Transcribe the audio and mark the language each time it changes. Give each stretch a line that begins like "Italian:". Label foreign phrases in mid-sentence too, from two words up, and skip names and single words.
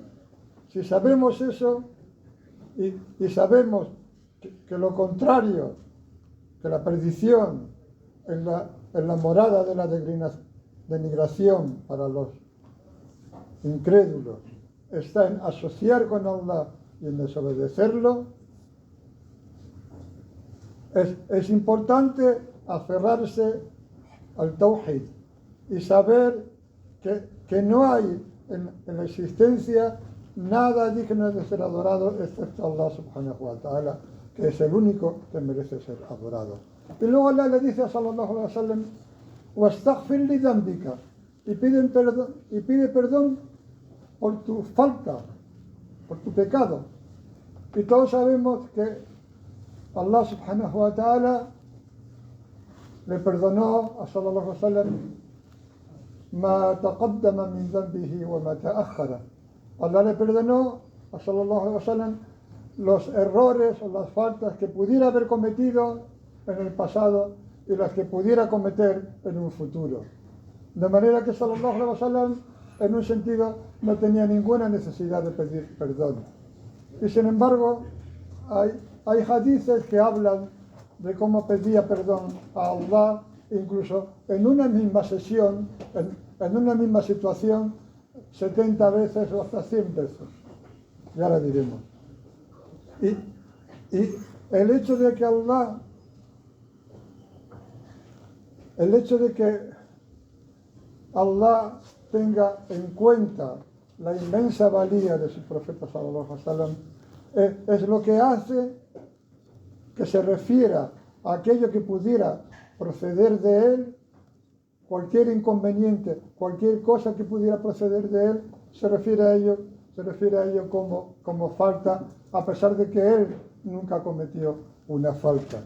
Spanish: Si sabemos eso y sabemos que lo contrario, que la perdición en la morada de la denigración para los incrédulos está en asociar con Allah y en desobedecerlo, es importante aferrarse al Tawhid y saber que no hay en la existencia nada digno de ser adorado excepto Allah
Arabic: سبحانه وتعالى,
Spanish: que es el único que merece ser adorado. Y luego Allah le dice a
Arabic: صلى الله عليه وسلم, واستغفر لذنبك,
Spanish: y pide perdón por tu falta, por tu pecado. Y todos sabemos que Allah
Arabic: سبحانه وتعالى
Spanish: le perdonó a
Arabic: صلى الله عليه وسلم ما تقدم من ذنبه وما تأخر.
Spanish: Allah le perdonó a
Arabic: صلى الله عليه وسلم
Spanish: los errores o las faltas que pudiera haber cometido en el pasado y las que pudiera cometer en un futuro. De manera que
Arabic: صلى الله عليه وسلم,
Spanish: en un sentido, no tenía ninguna necesidad de pedir perdón. Y sin embargo, hay hadices que hablan de cómo pedía perdón a Allah, incluso en una misma sesión, en una misma situación, 70 veces o hasta 100 veces. Ya lo diremos. Y el hecho de que Allah, el hecho de que Allah tenga en cuenta la inmensa valía de su profeta
Arabic: صلى الله عليه وسلم,
Spanish: es lo que hace que se refiera a aquello que pudiera proceder de él, cualquier inconveniente, cualquier cosa que pudiera proceder de él, se refiere a ello como falta, a pesar de que él nunca cometió una falta.